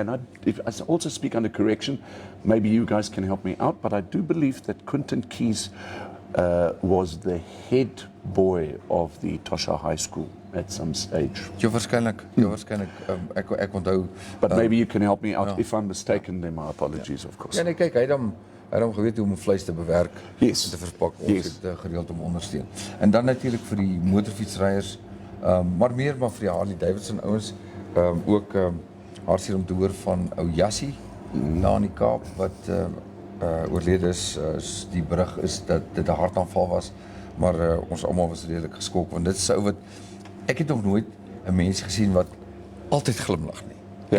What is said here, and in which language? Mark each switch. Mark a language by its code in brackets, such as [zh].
[en] And if I also speak under correction, maybe you guys can help me out, but I do believe that Quentin Keys was the head boy of the Tosha High School at some stage. [af] Ja, waarskynlik. Ek onthou. [en] But maybe you can help me out. If I'm mistaken, then my apologies, of course. [af] Ja, nee, kyk, hy het hom geweet hoe om vleis te bewerk, te verpak, ons het gereeld om ondersteun. En dan natuurlik vir die motorfietsryers, maar vir die Harley Davidson ouens, ook hartseer om te hoor van ou Jassie daar in die Kaap wat oorlede is. Die berig is dat dit 'n hartaanval was, maar ons almal was redelik geskok, want dit is 'n ou wat ek het nog nooit 'n mens gesien wat altyd glimlag nie.